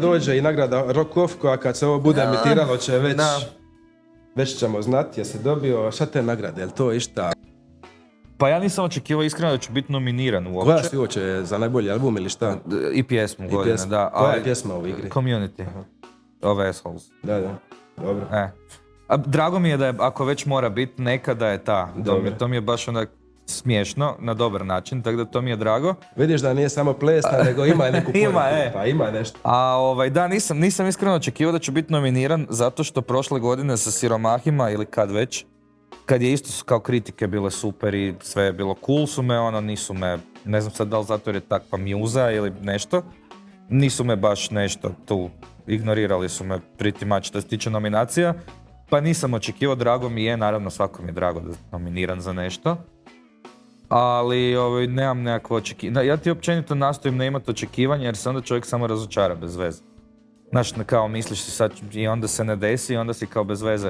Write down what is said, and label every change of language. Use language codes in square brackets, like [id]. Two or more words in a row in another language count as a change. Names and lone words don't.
[hr] dođe i nagrada Rock Off, koja kad se ovo bude emitiralo će već ćemo znati jesi dobio. Šta te nagrade, jel to išta? Pa ja nisam očekivao iskreno da ću biti nominiran uopće. Koja si uopće za najbolji album ili šta? I pjesmu godine, da. Koja je pjesma u igri? Community. Of Assholes. Da, dobro. A drago mi je da je, ako već mora biti, nekada je ta. To mi je baš onak smiješno, na dobar način, tako da to mi je drago. Vidiš da nije samo plesna, nego ima neku poruku. Pa ima nešto. Da, nisam iskreno očekivao da ću biti nominiran, zato što prošle godine sa Siromahima, ili kad već, kad je isto kao kritike bile super i sve je bilo cool, su me, nisu me, ne znam sad da li zato jer je takva mjuza ili nešto, nisu me baš nešto tu, ignorirali su me [en] pretty much [hr] što se tiče nominacija, pa nisam očekivao, drago mi je, naravno svako mi je drago da je nominiran za nešto, ali nemam nekakvo očekivanje. Ja ti općenito nastojim ne imati očekivanja jer se onda čovjek samo razočara bez veze. Znaš, kao misliš si sad i onda se ne desi i onda si kao bez veze.